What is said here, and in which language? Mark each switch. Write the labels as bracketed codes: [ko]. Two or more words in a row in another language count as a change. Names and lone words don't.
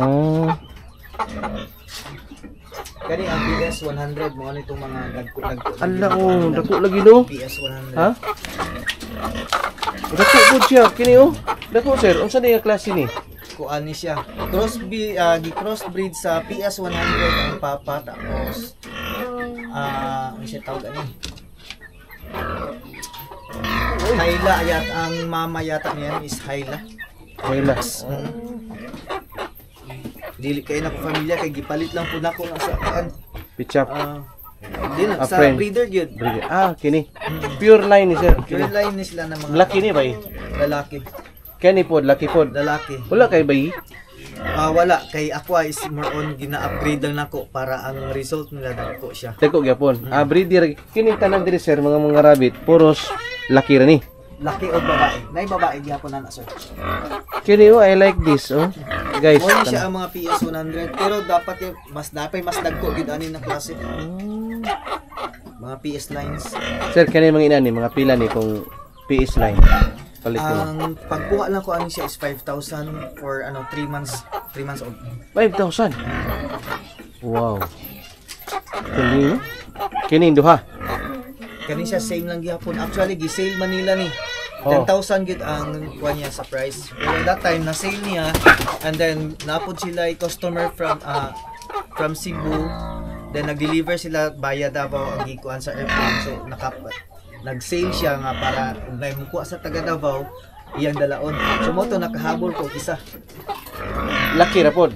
[ceb] Kani ang PS 100 mo ano itong mga dagko. Ala oh, dako lagi no. PS 100. Ha? Dako pud siya kini oh. Dako sir, unsa ni nga klase ni? Kuan ni siya. Crossbreed sa PS100 ang papa tapos ano siya tawag ani? Hayla ayat ang mama yata niyan is Hayla. Hayla. Dili kay na ko pamilya kay gipalit lang pud nako sa kuan. [en] Pitch up. [ceb] Di na sa friend. breeder gyud. Breeder. Kini. [en] Pure line [ceb] ni sir. [en] Pure line [ceb] ni sila na mga Laki ni bay. lalaki. Kani pod, laki pod. Lalaki. Wala kay bay. Wala kay ako [en] is more on [ceb] gina-upgrade lang nako para ang result nila dako siya. Dako gyapon. Breeder kini tanan diri sir mga rabbit puros laki ra ni. Laki o babae. Nay babae gyapon na sir. Kini [en] I like this [ceb] oh. Guys. Mo siya ang mga PS100 pero dapat mas dagko gid ani na klase. Mga PS lines. Sir kani mga ina ni mga pila ni kung PS line. Palit ko. Ang pagkuha lang ko ani siya is 5,000 [en] for 3 months old. [ceb] 5,000. Wow. Kini duha. Kani siya same lang gyapon. Actually gi-sale Manila ni. 10,000 gid ang kuha niya sa price. Pero [en] that time [ceb] na sale niya [en] and then [ceb] napod sila [en] customer from Cebu. [ceb] Then nag-deliver sila via Davao ang gikuan sa airplane. So nag-sale siya nga para kung may mukuha sa taga Davao iyang dalaon. So mo to nakahabol ko isa. Laki ra pod.